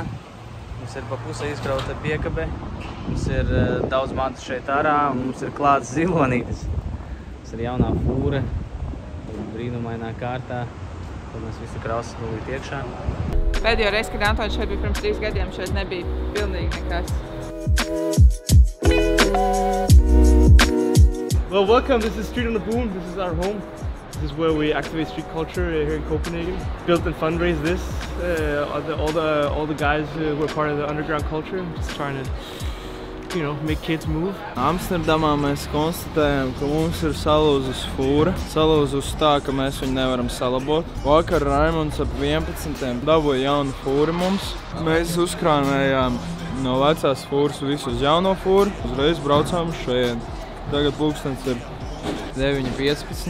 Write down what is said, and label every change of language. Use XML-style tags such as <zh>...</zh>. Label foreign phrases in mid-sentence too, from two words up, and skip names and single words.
<lv>Mums ir pa pusē izkrauta piekabe. Mums ir daudz mantu šeit ārā un mums ir klāts zilonītis. Mums ir jaunā fūre, brīnumainā kārtā. Tad mēs visi krausim nulīt iekšā. Pēdējo reizi, kad Antoni šeit bija pirms 3 gadiem, šeit nebija pilnīgi nekas.</lv> <en>Well, welcome. This is Street on the Boom. This is our home. This is where we activate street culture here in Copenhagen. Built and fundraise this. All the guys who are part of the underground culture, just trying to, make kids move.</en> <lv>Amsterdamā mēs konstatējam, ka mums ir salūzus fūra. Salūzus tā, ka mēs viņu nevaram salabot. Vakar Raimonds ap 11. dabūja jaunu fūru mums. Mēs uzkrānējām no vecās fūras visu uz jauno fūru. Uzreiz braucām šeit. Tagad pulkstens ir 9:15.</lv>